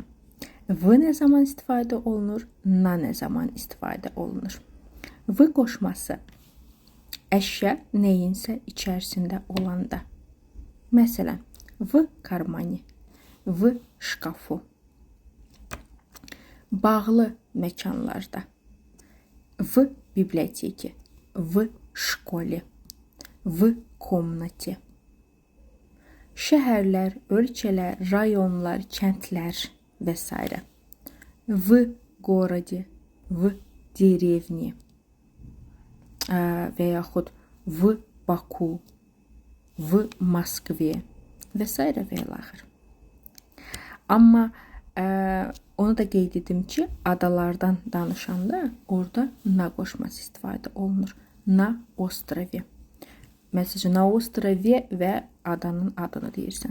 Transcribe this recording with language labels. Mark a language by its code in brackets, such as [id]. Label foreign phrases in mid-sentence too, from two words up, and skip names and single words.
[az] V nə zaman istifadə olunur, na nə zaman istifadə olunur. V qoşması əşya neyinsə içərisində olanda. [ru] Məsələn, в кармане, в шкафу. [az] Bağlı məkanlarda. [ru] В библиотеке, в школе, в комнате. [az] Şəhərlər, ölkələr, rayonlar, kəndlər və s. [ru] В городе, в деревне [az] və yaxud [ru] в Baku, в Москве [az] və s. və ilaxır. Amma onu da qeyd edim ki, adalardan danışanda orada na qoşması istifadə olunur. [ru] На острове. [az] Məsələn, [ru] на острове [az] və adanın adını deyirsən.